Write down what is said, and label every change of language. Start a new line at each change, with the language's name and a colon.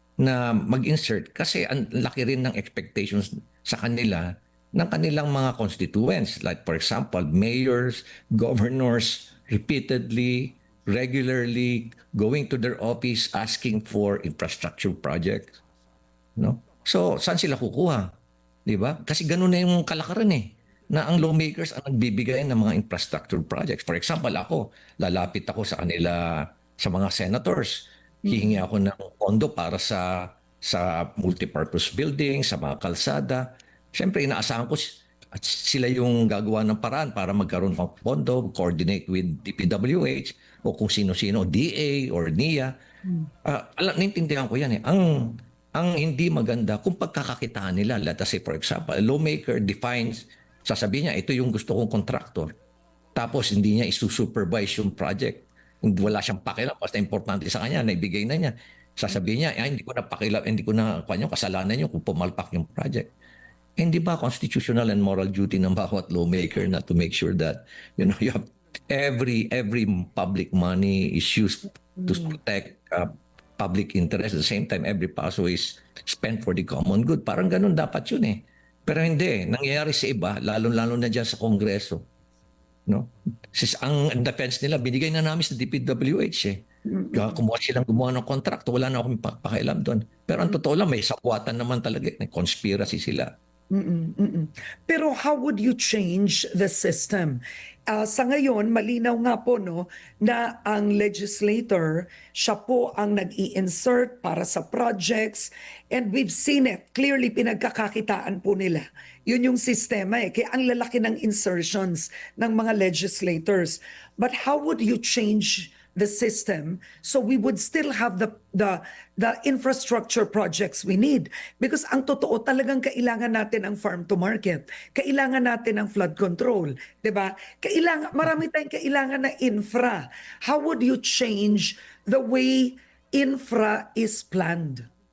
Filipino: na mag-insert kasi ang laki rin ng expectations sa kanila ng kanilang mga constituents.
English: Like for example, mayors, governors, repeatedly, regularly going to their office asking for infrastructure projects.
Filipino: No? So, saan sila kukuha? 'Di ba? Kasi ganun na yung kalakaran eh na ang lawmakers ang nagbibigay ng mga infrastructure projects.
English: For example,
Filipino: ako, lalapit ako sa kanila sa mga senators. Hihingi ako ng pondo para sa multipurpose building, sa mga kalsada. Siyempre, inaasahan ko at sila yung gagawa ng paraan para magkaroon ng pondo,
English: coordinate with DPWH
Filipino: o kung sino-sino, DA or NIA. Naintindihan ko yan eh. Ang hindi maganda kung pagkakakitaan nila,
English: let us say for example, a lawmaker defines,
Filipino: sasabihin niya, ito yung gusto kong contractor. Tapos hindi niya isusupervise yung project. Wala siyang pakialam, basta importante sa kanya, naibigay na niya. Sasabihin niya, hindi ko na pakialam, hindi ko na kasalanan niyo kung pumalpak yung project. Hindi ba
English: constitutional and moral duty
Filipino: ng bawat
English: lawmaker na to make sure that you have every public money is used to protect public interest, at the same time every peso is spent for the common good.
Filipino: Parang ganun dapat yun eh. Pero hindi, nangyayari sa iba, lalo-lalo na dyan sa Kongreso. No? Ang defense nila, binigay na namin sa DPWH eh. Gumawa ng kontrakto, wala na akong pakialam doon. Pero ang totoo lang, may sakwatan naman talaga, may conspiracy sila. Pero
English: how would you change the system?
Filipino: Sa ngayon, malinaw nga po no, na ang legislator, siya po ang nag-i-insert para sa projects
English: and we've seen it. Clearly,
Filipino: pinagkakakitaan po nila. Yun yung sistema eh. Kaya ang lalaki ng insertions ng mga legislators.
English: But how would you change the system so we would still have the infrastructure projects we need, because
Filipino: ang totoo talagang kailangan natin ang farm to market, kailangan natin ang flood control, 'di ba? Marami tayong kailangan na infra.
English: How would you change the way infra is planned?